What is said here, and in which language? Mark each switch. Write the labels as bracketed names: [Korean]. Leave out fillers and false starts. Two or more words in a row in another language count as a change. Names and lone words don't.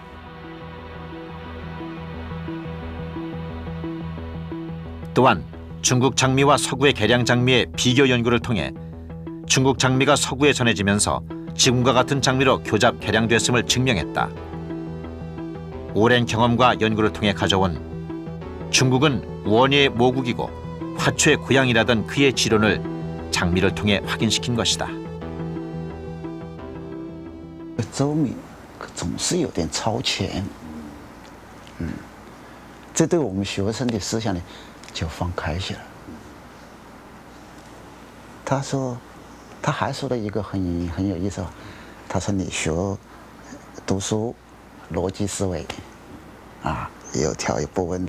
[Korean] 또한 중국 장미와 서구의 개량 장미의 비교 연구를 통해 중국 장미가 서구에 전해지면서 지금과 같은 장미로 교잡 개량됐음을 증명했다. 오랜 경험과 연구를 통해 가져온 중국은 원예의 모국이고 화초의 고향이라던 그의 지론을 장미를 통해 확인시킨 것이다. [Chinese] 周米总是有点超前， 这对我们学生的思想呢就放开些了。他说，他还说了一个很有意思，他说你学读书，逻辑思维，啊，有条有不紊的。